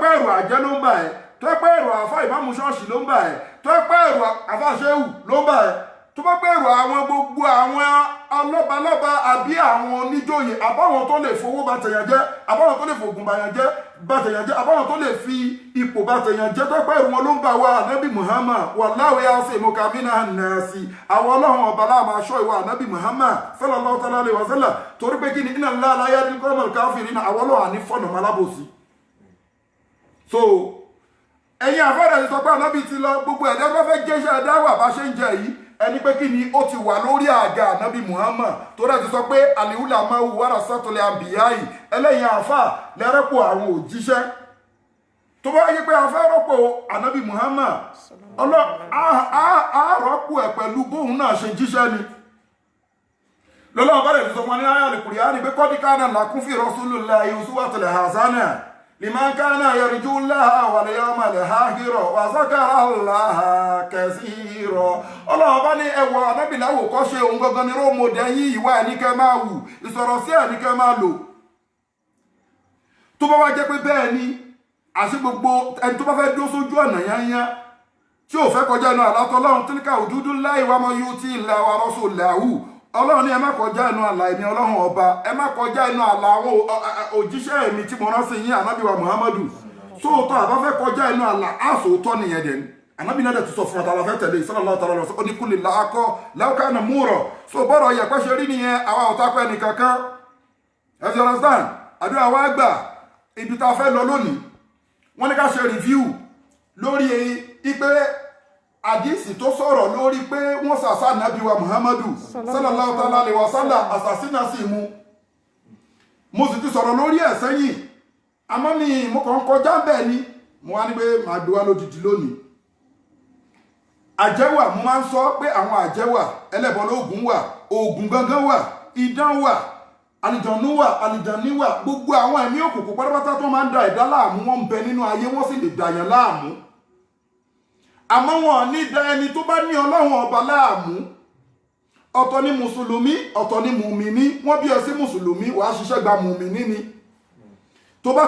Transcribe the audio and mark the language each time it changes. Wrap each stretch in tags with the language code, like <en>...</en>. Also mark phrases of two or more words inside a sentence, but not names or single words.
<yo>ẹ̀rọ àjẹ́ ló ń bà ẹ́ tó pé ẹ̀rọ àfáà ìmáàmù ṣọ́ọ̀ṣì ló ń bà ẹ́ tó pé ẹ̀rọ àfáà ṣéwù ló ń bà ẹ́ tó bá pé ẹ̀rọ àwọn gbogbo àwọn ọlọ́balọ́ba àbí àwọn oníjòyè àbáwọn tó lè fowó bá tèèyàn jẹ́ àbáwọn tó lè fògùn bá tèèyàn jẹ́ àbáwọn tó lè fi ipò bá tèèyàn jẹ́ tó pé ẹ̀rọ wọn ló ń bà wá Ànábì Muhammad</yo> <ar>والله يعصمك من الناس</ar> <yo>àwọn Ọlọ́run ọba láàmà aṣọ ìwà Ànábì Muhammad</yo> <ar>صلى الله عليه وسلم</ar> <yo>torí pé kí ni</yo> <ar>إن الله لا يهدي القوم الكافرين</ar> <yo>àwọn Ọlọ́run àní fọ́nà malábòsí. So ẹ̀yin àfẹ́rẹ́ ti sọ pé Ànábì ti lọ gbogbo ẹ̀dẹ́ tó fẹ́ jẹ́ṣẹ́ dáwà bá ṣe ń jẹ yìí ẹni pé kí ni ó ti wà lórí àga Ànábì Muhammad tó rẹ̀ ti sọ pé</yo> <ar>العلماء ورثة الأنبياء</ar> <yo>ẹlẹ́yìn àfà lẹ́rẹ́pọ̀ àwọn òjíṣẹ́ tó bá yẹ pé a fẹ́ rọ́pò Ànábì Muhammad àárọ́pò ẹ̀ pẹ̀lú bóun náà ṣe jíṣẹ́ ni lọ́lọ́wọ́ bá rẹ̀ ti sọ fún wa ní Al-Qur'ani pé</yo> <ar>قد كان لكم في رسول الله أسوة حسنة لمن كان يرجو الله واليوم الآخر وذكر الله كثيرا.</ar> <yo>Ọlọ́run bá ní ẹwọ Ànábì láwò kọ́ ṣe òun gangan ní róòmọdé yín ìwà ẹ̀ ní kẹ́ máa wù ìsọ̀rọ̀ sí ẹ̀ ní kẹ́ máa lò. Tó bá wá jẹ́ pé bẹ́ẹ̀ ni àṣẹ gbogbo ẹni tó bá fẹ́ dó sójú ọ̀nà yányá tí ò fẹ́ kọjá inú àlá tọ́lọ́run</yo> <ar>تلك حدود الله ومن يطع الله ورسوله.</ar> <yo>Ọlọ́run ní ẹ má kọjá inú àlà ẹ̀mí Ọlọ́run ọba ẹ má kọjá inú àlà àwọn òjíṣẹ́ ẹ̀mí tí mo rán sí yín Ànábì wa Muhammadu sóòótọ́ àbá fẹ́ kọjá inú àlà àsòótọ́ nìyẹn dẹ̀ Ànábì náà tó sọ fún ta la fẹ́ tẹ̀lé</yo> <ar>صلى الله تعالى</ar> <yo>ó ní</yo> <ar>قل الحق لو كان مرا</ar> <yo>so bọ́rọ̀ yẹ pẹ́ ṣe rí nìyẹn àwa ò tápẹ́ nìkankan ẹ ti understand àdúrà wa gbà ibi tá fẹ́ lọ lónìí wọ́n ní ká ṣe review lórí ipe àdísì tó sọ̀rọ̀ lórí pé wọ́n sàṣà nàbí wa Muhammadu</yo> <ar>صلى الله تعالى عليه وسلم</ar> <yo>àsàsínà sí mú mo sì ti sọ̀rọ̀ lórí ẹ̀ sẹ́yìn àmọ́ mi mo kàn kọjá bẹ́ẹ̀ ni mo wá ní pé màá gbé wá lódìdí lónìí àjẹ́wà mo máa ń sọ pé àwọn àjẹ́wà ẹlẹ́bọ lóògùn wà oògùn gangan wà idán wà àlìjànú wà àlìjàní wà gbogbo àwọn ẹ̀mí òkùnkùn pátápátá tó máa ń da ẹ̀dá láàmú wọ́n ń bẹ nínú ayé wọ́n sì lè dàyàn láàmú àmọ́ wọn ní da ẹni tó bá ní Ọlọ́run ọba láàmú ọ̀tọ̀ ni mùsùlùmí ọ̀tọ̀ ni mùmíní wọ́n bí ẹ sí mùsùlùmí wàá ṣiṣẹ́ gba mùmíní ni tó bá</yo>